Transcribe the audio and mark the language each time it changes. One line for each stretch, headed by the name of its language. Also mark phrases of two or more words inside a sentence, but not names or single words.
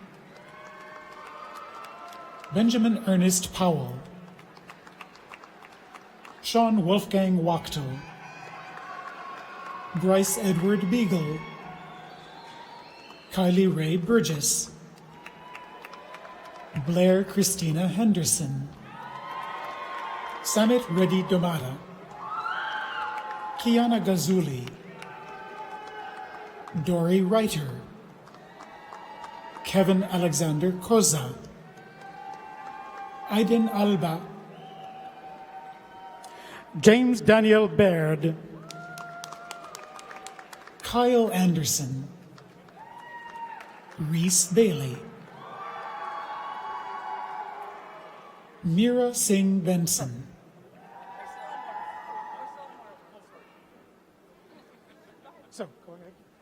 English: Benjamin Ernest Powell. Sean Wolfgang Wachtel. Bryce Edward Beagle. Kylie Ray Burgess. Blair Christina Henderson. Samit Reddy Domata. Kiana Gazuli. Dory Reiter. Kevin Alexander Koza. Aiden Alba. James Daniel Baird. Kyle Anderson. Reese Bailey. Mira Singh Benson. So, go ahead.